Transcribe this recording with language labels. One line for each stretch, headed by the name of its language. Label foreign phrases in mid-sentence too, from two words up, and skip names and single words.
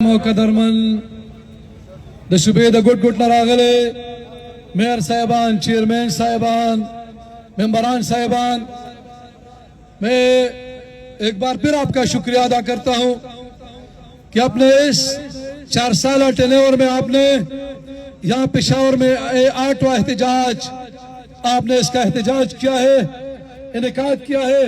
Pashto: قدرمن د شوبې د ګډ ګډ نه راغلي
Urdu: میئر صاحبان، چیئرمین صاحبان، ممبران صاحبان، میں ایک بار پھر آپ کا شکریہ ادا کرتا ہوں کہ اپنے اس 4 سالہ ٹینیور میں آپ نے یہاں پشاور میں 8واں احتجاج آپ نے اس کا احتجاج کیا ہے، انعقاد کیا ہے۔